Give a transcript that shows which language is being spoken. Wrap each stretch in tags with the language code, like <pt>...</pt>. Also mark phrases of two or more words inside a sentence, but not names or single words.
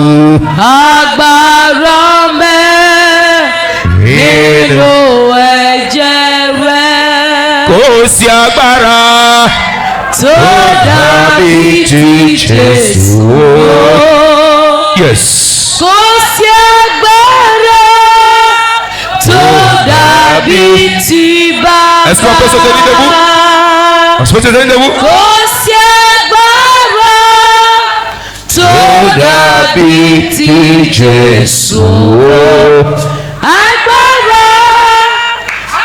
<yo>Agbarame nínú ẹ̀jẹ̀ rẹ̀. Kò sí agbára tó dàbí ti Jésù.</yo> <en>Yes.</en> <yo>Kò sí agbára tó dàbí ti Baba.</yo> <fr>Est-ce qu'on peut se tenir debout? On se peut se tenir debout?</fr> <yo>Kò sí agbára tó dàbí ti Jésù. Agbára</yo>